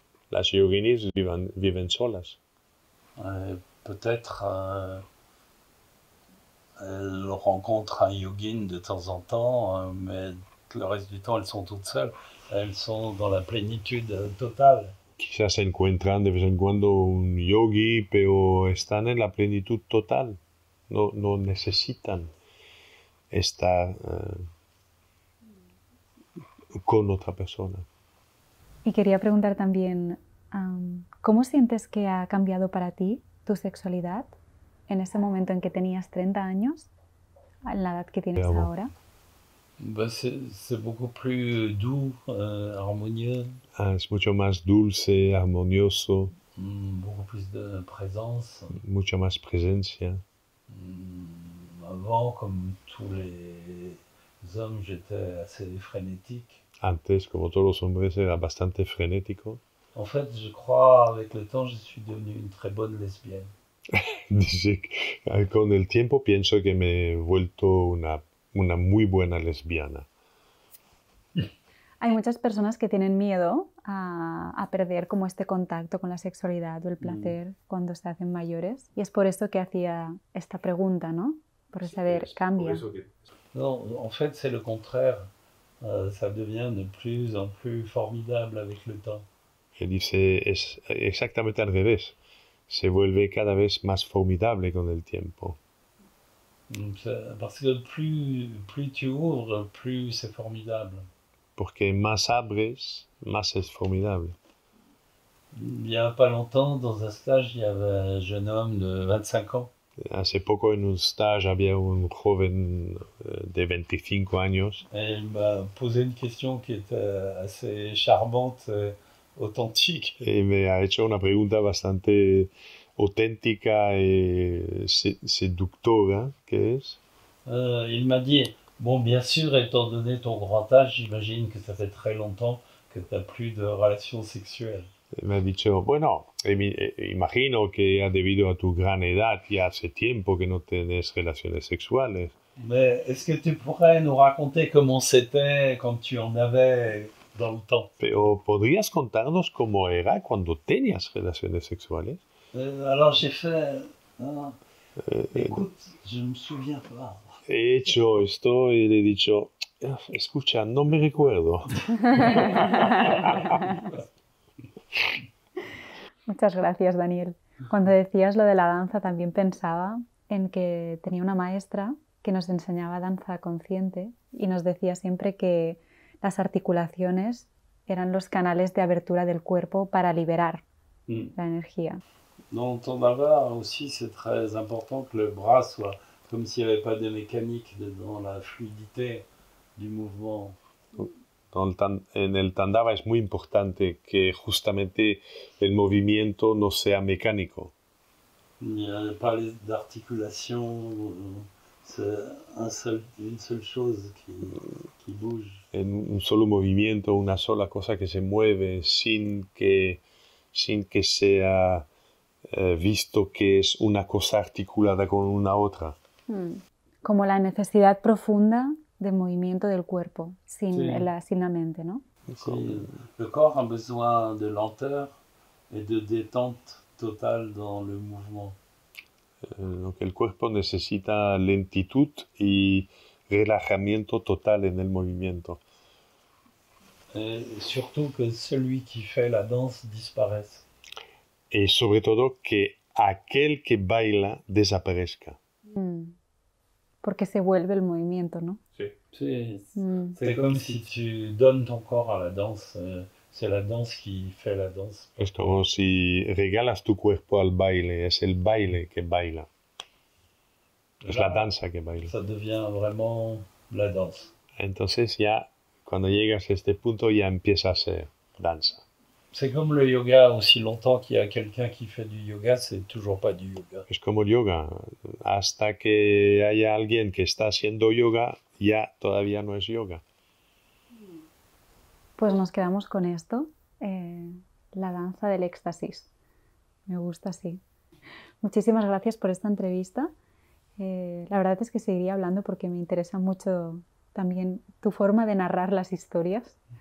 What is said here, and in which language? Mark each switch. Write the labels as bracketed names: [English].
[Spanish] Las yoginis viven solas. [French] Peut-être elles rencontrent un yogin de temps en temps, mais le reste du temps, elles sont toutes seules. Elles sont dans la plénitude totale. [Spanish] Quizás se encuentran de vez en cuando un yogi, pero están en la plenitud total. No necesitan estar con otra persona. Y quería preguntar también, ¿cómo sientes que ha cambiado para ti tu sexualidad en ese momento en que tenías 30 años, en la edad que tienes ahora? [French] C'est beaucoup plus doux, harmonieux. [Spanish] Es mucho más dulce, armonioso. [French] Beaucoup plus de présence. [Spanish] Mucha más presencia. [French] Avant, comme tous les hommes, j'étais assez frénétique. [Spanish] Antes, como todos los hombres, era bastante frenético. [French] En fait, je crois, avec le temps, je suis devenu une très bonne lesbienne. [Spanish] Dice que con el tiempo pienso que me he vuelto una muy buena lesbiana. Hay muchas personas que tienen miedo a perder como este contacto con la sexualidad o el placer cuando se hacen mayores. Y es por esto que hacía esta pregunta, ¿no? Por saber, cambia. [French] Non, en fait, c'est le contraire. Ça devient de plus en plus formidable avec le temps. [Spanish] Él dice, es exactamente al revés. Se vuelve cada vez más formidable con el tiempo. [French] Parce que plus tu ouvres, plus c'est formidable. [Spanish] Porque más abres, más es formidable. [French] Il n'y a pas longtemps, dans un stage, il y avait un jeune homme de 25 ans. [Spanish] Hace poco en un stage había un joven de 25 años. [French] Et il m'a posé une question qui était assez charmante, authentique. [Spanish] Y me ha hecho una pregunta bastante auténtica y seductora, que es... [French] Il m'a dit, bon, bien sûr, étant donné ton grand âge, j'imagine que ça fait très longtemps que tu n'as plus de relations sexuelles. [Spanish] Me ha dicho, bueno, imagino que debido a tu gran edad ya hace tiempo que no tienes relaciones sexuales. [French] Mais est-ce que tu pourrais nous raconter comment c'était quand tu en avais dans le temps? [Spanish] Pero ¿podrías contarnos cómo era cuando tenías relaciones sexuales? [French] Alors j'ai fait, écoute, je me souviens pas. [Spanish] He hecho esto y le he dicho, escucha, no me recuerdo. Muchas gracias, Daniel. Cuando decías lo de la danza, también pensaba en que tenía una maestra que nos enseñaba danza consciente y nos decía siempre que las articulaciones eran los canales de abertura del cuerpo para liberar la energía. [French] Dans ton baba aussi, c'est très important que le bras soit comme s'il n'y avait pas de mécanique dans la fluidité du mouvement. [Spanish] En el Tandava es muy importante que justamente el movimiento no sea mecánico. [French] Il n'y a pas d'articulation, c'est une seule chose qui bouge. [Spanish] En un solo movimiento, una sola cosa que se mueve sin que sea visto que es una cosa articulada con una otra. Como la necesidad profunda de movimiento del cuerpo, sin la mente, ¿no? [French] Sí, le corps a besoin de lenteur et de détente totale dans le mouvement. [Spanish] El cuerpo necesita lentitud y relajamiento total en el movimiento. [French] Et surtout que celui qui fait la danse disparaisse. [Spanish] Y sobre todo que aquel que baila desaparezca. Porque se vuelve el movimiento, ¿no? Sí. [French] C'est comme si tu donnes ton corps à la danse. C'est la danse qui fait la danse. [Spanish] Es como si regalas tu cuerpo al baile. Es el baile que baila. Es la danza que baila. [French] Ça devient vraiment la danse. [Spanish] Entonces ya, cuando llegas a este punto, ya empieza a ser danza. [French] C'est comme le yoga, aussi longtemps qu'il y a quelqu'un qui fait du yoga, c'est toujours pas du yoga. [Spanish] Es como el yoga. Hasta que haya alguien que está haciendo yoga, ya todavía no es yoga. Pues nos quedamos con esto, la danza del éxtasis. Me gusta así. Muchísimas gracias por esta entrevista. La verdad es que seguiría hablando porque me interesa mucho también tu forma de narrar las historias.